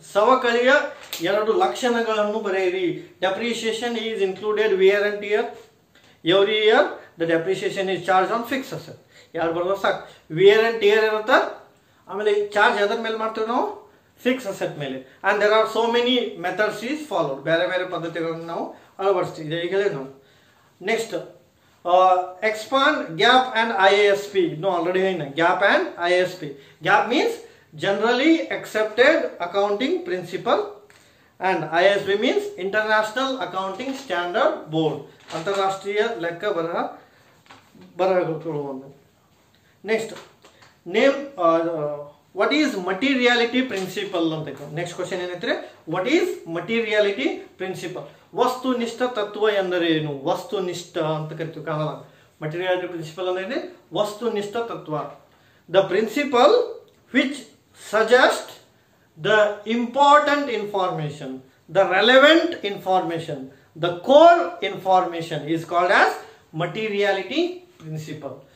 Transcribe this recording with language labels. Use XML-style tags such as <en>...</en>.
<kn>ಸವಕಳಿಯ 2 ಲಕ್ಷಣಗಳನ್ನು ಬರೆಯಿರಿ.</kn> <en>Depreciation is included wear and tear. Every year the depreciation is charge on fix asset.</en> <kn>ಎರಡು ಬರೋದು ಸಾಕು.</kn> <en>Wear and tear ಇರುತ್ತೆ.</en> <kn>ಆಮೇಲೆ ಚಾರ್ಜ್ ಅದರ ಮೇಲೆ ಮಾಡ್ತೀವಿ ನಾವು, ಫಿಕ್ಸ್ ಅಸೆಟ್ ಮೇಲೆ.</kn> <en>And there are so many methods is followed.</en> <kn>ಬೇರೆ ಬೇರೆ ಪದ್ಧತಿಗಳನ್ನು ನಾವು ಅಳವಡಿಸ್ತೀವಿ ಈಗಲೇ ನಾವು.</kn> <en>Next expand gap and IASP. No, already</en> <hi>hai na.</hi> <en>Gap and IASP. Gap means generally accepted accounting principle, and IASP means International Accounting Standard Board.</en> <kn>ಅಂತಾರಾಷ್ಟ್ರೀಯ ಲೆಕ್ಕ ಬರಹಗಳು ಒಂದು.</kn> <en>Next name what is materiality principle ಅಂತ. Next question ಏನೈತ್ರಿ, what is materiality principle?</en> <kn>ವಸ್ತುನಿಷ್ಠ ತತ್ವ ಎಂದರೇನು? ವಸ್ತುನಿಷ್ಠ ಅಂತ ಕರಿತೀವಿ ಕನ್ನಡ. ಮಟೀರಿಯಾಲಿಟಿ ಪ್ರಿನ್ಸಿಪಲ್ ಅಂದ್ರೆ ವಸ್ತುನಿಷ್ಠ ತತ್ವ.</kn> <en>The principle which suggest the important information, the relevant information, the core information is called as materiality principle.</en>